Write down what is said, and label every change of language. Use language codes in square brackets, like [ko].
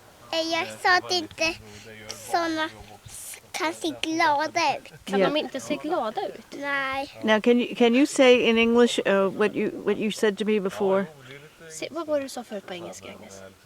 [sv] Jag sa att inte såna kan se glada ut. Kan [en] Yeah. [sv] de inte se glada ut? Nej. [en] Now, can you say in English what you said to me before? [sv] Vad var det du sa förut på engelska, Agnes?